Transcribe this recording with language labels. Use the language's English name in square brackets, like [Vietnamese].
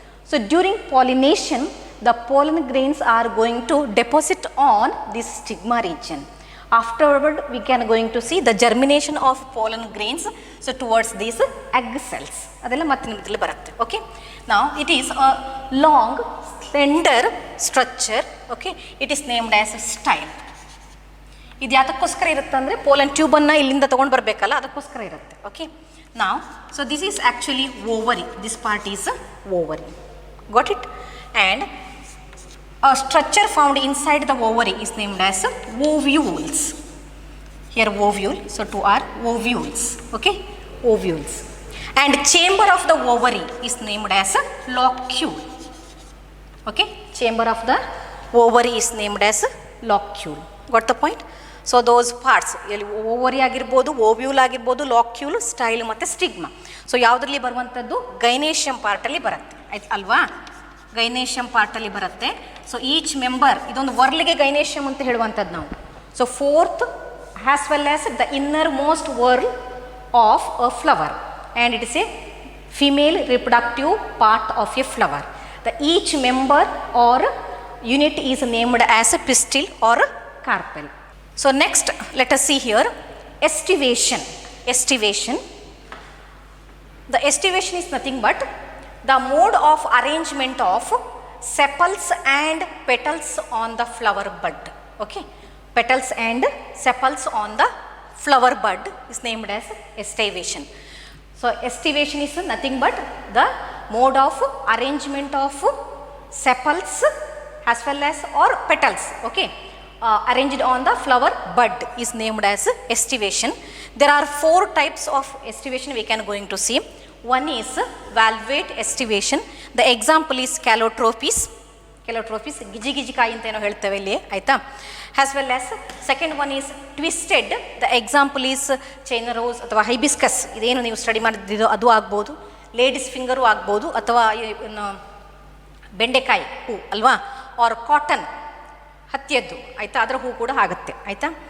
[English] So during pollination the pollen grains are going to deposit on this stigma region. Afterward we can going to see the germination of pollen grains so towards these egg cells. [Kannada] ಅದೆಲ್ಲ ಮತ್ತೆ ನಿಮ್ಮಲ್ಲಿ ಬರುತ್ತೆ. [English] Okay, now it is a long slender structure, okay, it is named as style. [Kannada] ಇದು ಯಾತಕ್ಕೋಸ್ಕರ ಇರುತ್ತೆ ಅಂದರೆ pollen ಟ್ಯೂಬನ್ನು ಇಲ್ಲಿಂದ ತೊಗೊಂಡು ಬರಬೇಕಲ್ಲ, ಅದಕ್ಕೋಸ್ಕರ ಇರುತ್ತೆ. [English] Okay, ನಾವು so this is actually ovary, this part is ovary, got it. And a structure found inside the ovary is named as ovules. Here ovule, so two are ovules, okay, ovules. And chamber of the ovary is named as locule, okay, chamber of the ovary is named as locule. Got the point? [Kannada] So those parts ಎಲ್ಲಿ ovary ಆಗಿರ್ಬೋದು, ovule ಆಗಿರ್ಬೋದು, ಲಾಕ್ಯೂಲ್, style ಮತ್ತು stigma. So ಯಾವುದರಲ್ಲಿ ಬರುವಂಥದ್ದು ಗೈನೇಷಿಯಂ ಪಾರ್ಟಲ್ಲಿ ಬರುತ್ತೆ, ಆಯ್ತು ಅಲ್ವಾ, ಗೈನೇಷಿಯಂ ಪಾರ್ಟಲ್ಲಿ ಬರುತ್ತೆ. [English] so each member, [Kannada] ಇದೊಂದು ವರ್ಲ್ಗೆ ಗೈನೇಷಿಯಂ ಅಂತ ಹೇಳುವಂಥದ್ದು ನಾವು. [English] So fourth as well as the innermost whorl of a flower, and it is a female reproductive part of a flower. The each member or unit is named as a pistil or carpel. So next let us see here estivation. Estivation. The estivation is nothing but the mode of arrangement of sepals and petals on the flower bud. Okay, petals and sepals on the flower bud is named as estivation. So estivation is nothing but the mode of arrangement of sepals as well as or petals. Okay. Arranged on the flower bud is named as estivation. There are 4 types of estivation we can going to see. One is valvate estivation. The example is calotropis. [Kannada] Calotropis ಗಿಜಿ ಗಿಜಿಕಾಯಿ ಅಂತ ಏನೋ ಹೇಳ್ತೇವೆ ಇಲ್ಲಿ, ಆಯಿತಾ. [English] As well as second one is twisted. The example is China rose [Kannada] ಅಥವಾ hibiscus. ಇದೇನು ನೀವು study ಮಾಡಿದ್ದು ಅದು ಆಗ್ಬೋದು, ಲೇಡೀಸ್ ಫಿಂಗರು ಆಗ್ಬೋದು, ಅಥವಾ ಬೆಂಡೆಕಾಯಿ ಹೂ ಅಲ್ವಾ, ಆರ್ ಕಾಟನ್ ಹತ್ತಿಯದ್ದು, ಆಯಿತಾ, ಅದರ ಹೂ ಕೂಡ ಆಗುತ್ತೆ, ಆಯಿತಾ.